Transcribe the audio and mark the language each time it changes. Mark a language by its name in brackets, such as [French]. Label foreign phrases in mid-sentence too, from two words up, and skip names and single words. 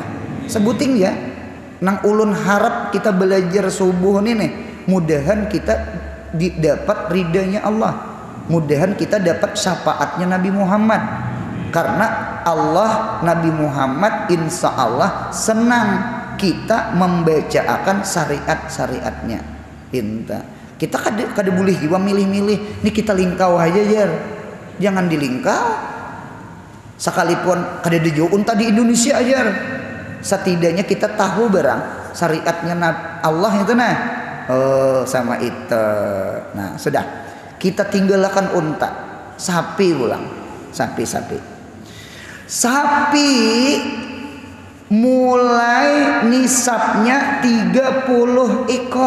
[Indonesian] Sebuting ya nang ulun harap kita belajar subuh nih mudahan kita dapat ridhanya Allah, mudahan kita dapat syafaatnya Nabi Muhammad, karena Allah Nabi Muhammad [Arabic] إن شاء الله [Indonesian] senang kita membacakan syariat-syariatnya. [Banjar] Kita kada boleh juga milih-milih nih kita lingkau aja jar, jangan dilingkau sekalipun kada dijauh unta di Indonesia aja. [Indonesian] Setidaknya kita tahu barang syariatnya Allah itu nah. Oh sama itu. [Banjar] Nah sudah kita tinggalkan unta, sapi ulang, sapi mulai nisabnya 30 ekor.